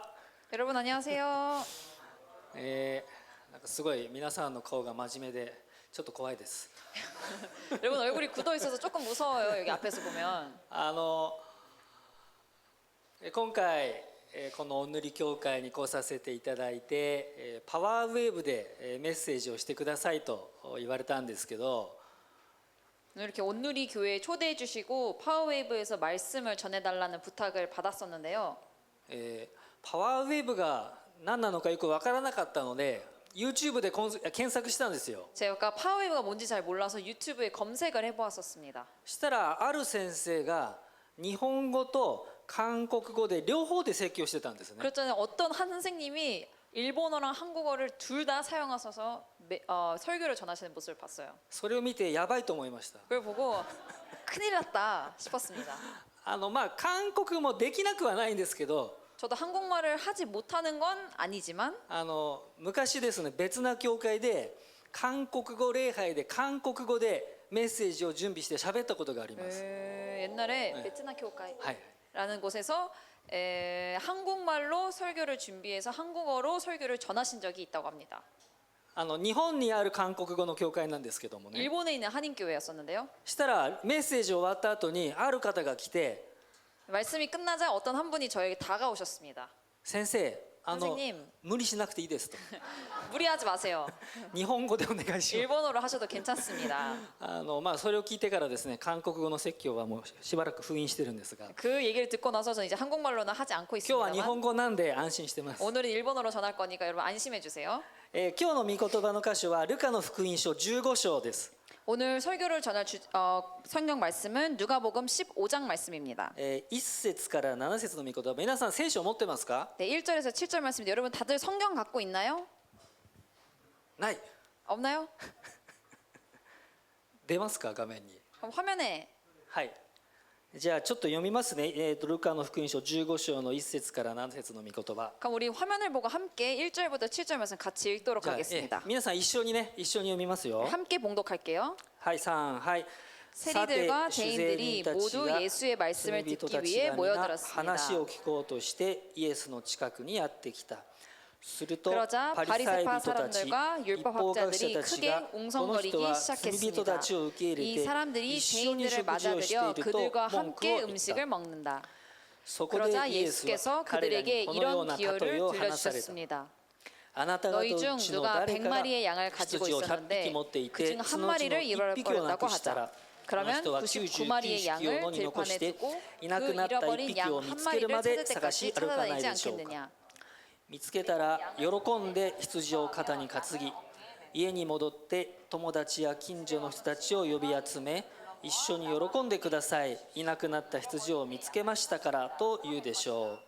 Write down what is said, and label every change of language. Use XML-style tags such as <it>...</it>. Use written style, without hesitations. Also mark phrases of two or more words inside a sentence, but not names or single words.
<ko>여러분 안녕하세요.</ko> <ja>なんかすごい皆さんの顔が真面目でちょっと怖いです。</ja> <ko>여러분 얼굴이 굳어 있어서 조금 무서워요. 여기 앞에서 보면.</ko> <ja>今回このお塗り教会に来させていただいてパワーウェーブでメッセージをしてくださいと言われたんですけど、</ja> <ko>이렇게 온누리 교회에 초대해 주시고 파워웨이브에서 말씀을 전해달라는 부탁을 받았었는데요.</ko> <ja>パワーウェーブが何なのかよく分からなかったので YouTube で検索したんですよ。</ja> <ko>제가 파워웨이브가 뭔지 잘 몰라서 유튜브에 검색을 해보았었습니다.</ko> <ja>したらある先生が日本語と韓国語で両方で説教してたんですね。</ja> <ko>그랬더니 어떤 한 선생님이 일본어랑 한국어를 둘 다 사용하셔서 설교를 전하시는 모습을 봤어요.</ko> <ja>それを見てやばいと思いました。</ja> <ko>그걸 보고 큰일 났다 싶었습니다.</ko> <ja>韓国もできなくはないんですけど、</ja> <ko>저도 한국말을 하지 못하는 건 아니지만</ko> <ja>昔ですね、別な教会で韓国語礼拝で韓国語でメッセージを準備して喋ったことがあります。</ja> <ko>옛날에 네. 베트남 교회라는</ko> <ja>はい、</ja> <ko>곳에서 한국말로 설교를 준비해서 한국어로 설교를 전하신 적이 있다고 합니다.</ko> <ja>日本にある韓国語の教会なんですけどもね。</ja> <ko>일본에 있는 한인교회였었는데요.</ko> <ja>したらメッセージ終わった後にある方が来て、</ja> <ko>말씀이 끝나자 어떤 한 분이 저에게 다가오셨습니다.</ko> <ja>先生、</ja> <ko>선생님</ko> <ja>無理しなくていいですと。</ja> <ko>무리하지 마세요.</ko> <ja>日本語でお願いします。</ja> <ko>일본어로 하셔도 괜찮습니다.</ko> <ja>それを聞いてからですね、韓国語の説教はもうしばらく封印してるんですが、</ja> <ko>그 얘기를 듣고 나서 저는 이제 한국말로는 하지 않고</ko> <ja>今日は日</ja> <ko>있습니다만</ko> <ja>本語なんで安心してます。</ja> <ko>오늘은 일본어로 전할 거니까 여러분 안심해 주세요.</ko> <ja>今日の御言葉の箇所はルカの福音書15章です。</ja> <ko>오늘 설교를 전할 성경 말씀은 누가복음 15장 말씀입니다.</ko> <ja>1 節から7節の御言葉、皆さん聖書を持ってますか？</ja> <ko>네, 1절에서 7절 말씀인데 여러분 다들 성경 갖고 있나요?</ko> <ja>ない。</ja> <ko>없나요?</ko> <ja>出ますか、画面に。</ja> <ko>그럼 화면에</ko> <ja>はい。じゃあちょっと読みますね。ルカの福音書15章の1節から7節の御言葉。</ja> <ko>그럼 우리 화면을 보고 함께 1절부터 7절 말씀 같이 읽도록</ko> <ja>じゃあ、</ja> <ko>하겠습니다.</ko> <ja>皆さん一緒に読みますよ。</ja> <ko>함께 봉독할게요.</ko> <ja>はい3、はい。</ja> <ko>세리들과 대인들이 모두 예수의 말씀을 듣기 위해 모여들었습니다.</ko> <ja>話を聞こうとしてイエスの近くにやってきた。すると</ja> <ko>그러자</ko> <ja>パリサイ</ja> <ko>바리새파</ko> <ja>人たち、</ja> <ko>사람들과</ko> <ja>立</ja> <ko>율법</ko> <ja>法学者</ja> <ko>학자들이</ko> <ja>たち</ja> <ko>크게</ko> <ja>がこの人</ja> <ko>웅성거리기</ko> <ja>は罪人た</ja> <ko>시작했습니다.</ko> <ja>ちを受け入れ</ja> <ko>이</ko> <ja>て</ja> <ko>사람들이</ko> <ja>一緒に</ja> <ko>죄인들을</ko> <ja>食事をして</ja> <ko>맞아들여</ko> <ja>いると</ja> <ko>그들과</ko> <ja>文句を</ja> <ko>함께</ko> <ja>言った。</ja> <ko>음식을 먹는다.</ko> <ja>そこで</ja> <ko>그러자</ko> <ja>イエスは</ja> <ko>예수께서</ko> <ja>彼ら</ja> <ko>그들에게</ko> <ja>にこのよう</ja> <ko>이런</ko> <ja>な例</ja> <ko>기호를</ko> <ja>えを話された。</ja> <ko>들려주셨습니다.</ko> <ja>あなた方の</ja> <ko>너희</ko> <ja>う</ja> <ko>중</ko> <ja>ちの</ja> <ko>누가</ko> <ja>誰かが</ja> <ko>100마리의 양을 가지고</ko> <ja>羊を100</ja> <ko>있었는데</ko> <ja>匹持ってい</ja> <ko>그</ko> <ja>て</ja> <ko>중</ko> <ja>そ</ja> <ko>한</ko> <ja>のうちの</ja> <ko>마리를</ko> <ja>1</ja> <ko>잃어버렸다고</ko> <ja>匹をなくしたら</ja> <ko>하자.</ko> <ja>この</ja> <ko>그러면</ko> <ja>人は</ja> <ko>99마리의</ko> <ja>99匹を</ja> <ko>양을</ko> <ja>野に残し</ja> <ko>들판에</ko> <ja>て</ja> <ko>두고</ko> <ja>いなく</ja> <ko>그</ko> <ja>なった1</ja> <ko>잃어버린</ko> <ja>匹</ja> <ko>양</ko> <ja>を見</ja> <ko>한</ko> <ja>つける</ja> <ko>마리를</ko> <ja>まで</ja> <ko>찾을</ko> <ja>探し</ja> <ko>때까지</ko> <ja>歩かない</ja> <ko>찾아다니지</ko> <ja>でしょうか。</ja> <ko>않겠느냐.</ko> <ja>見つけたら喜んで羊を肩に担ぎ家に戻って友達や近所の人たちを呼び集め一緒に喜んでください、いなくなった羊を見つけましたからと言うでしょう。</ja>